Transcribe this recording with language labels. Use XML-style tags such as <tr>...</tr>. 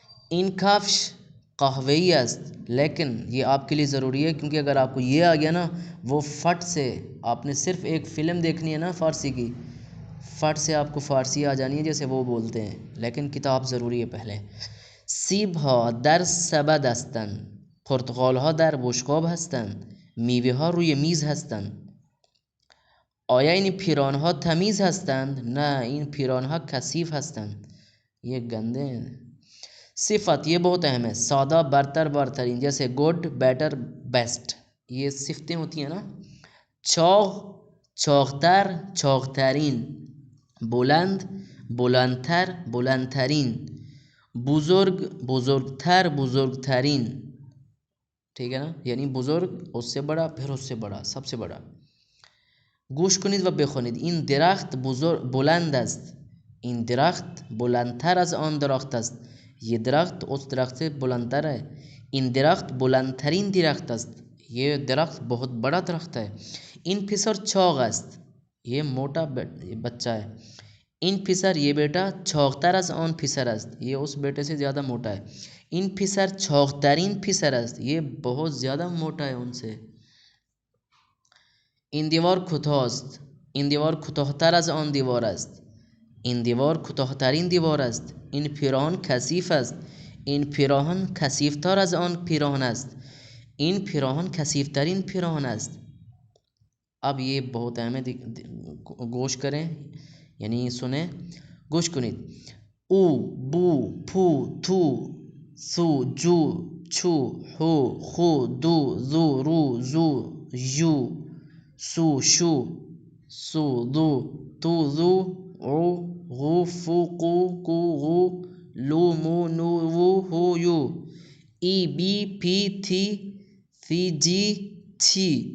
<fa>این کفش قهوه‌ای است،</fa> <ur>لیکن یہ آپ کے لیے ضروری ہے، کیونکہ اگر آپ کو یہ آ گیا نا، وہ فٹ سے آپ نے صرف ایک فلم دیکھنی ہے نا فارسی کی، فٹ سے آپ کو فارسی آ جانی ہے جیسے وہ بولتے ہیں، لیکن کتاب ضروری ہے پہلے.</ur> <fa>سیب ها در سبد هستند. پرتقال ها در بشقاب هستند. میوه ها روی میز هستند. آیا این پیرانها تمیز هستند؟ نه این پیرانها کثیف هستند.</fa> <ur>یہ گندے ہیں. صفت یہ بہت اہم ہے. سادہ برتر برترین، جیسے گڈ بیٹر بیسٹ، یہ صفتیں ہوتی ہیں نا.</ur> <fa>چاغ چاغتر چاغترین، بلند بلندتر بلندترین، بزرگ بزرگتر بزرگترین.</fa> <ur>ٹھیک ہے نا، یعنی بزرگ اس سے بڑا، پھر اس سے بڑا، سب سے بڑا.</ur> <fa>گوش کنید و بخوانید. این درخت بلند است. این درخت بلندتر از آن درخت است.</fa> <ur>یہ درخت اس درخت سے بلندتر ہے.</ur> <fa>این درخت بلندترین درخت است.</fa> <ur>یہ درخت بہت بڑا درخت ہے.</ur> <fa>این پسر چاغ است.</fa> <ur>یہ موٹا بچہ ہے.</ur> <fa>این پسر</fa> <ur>یہ بیٹا</ur> <fa>چاغتر از آن پسر است.</fa> <ur>یہ اس بیٹے سے زیادہ موٹا ہے.</ur> <fa>این پسر چاغترین پسر است.</fa> <ur>یہ بہت زیادہ موٹا ہے ان سے.</ur> <fa>این دیوار کوتاه است. این دیوار کوتاهتر از آن دیوار است. این دیوار کوتاهترین دیوار است. این پیراهن کثیف است. این پیراهن کثیفتر از آن پیراهن است. این پیراهن کثیفترین پیراهن است.</fa> <ur>اب یہ بہت اہم ہے، گوش کریں یعنی سنیں. گوش کنید. او بو پھو تھو سو جو چھو ہو خو دو زو رو زو یو سو شو سو دو تو زو او غو فو قو کو غو لو مو نو وو ہو یو ای بی پی تھی سی جی چھی</ur>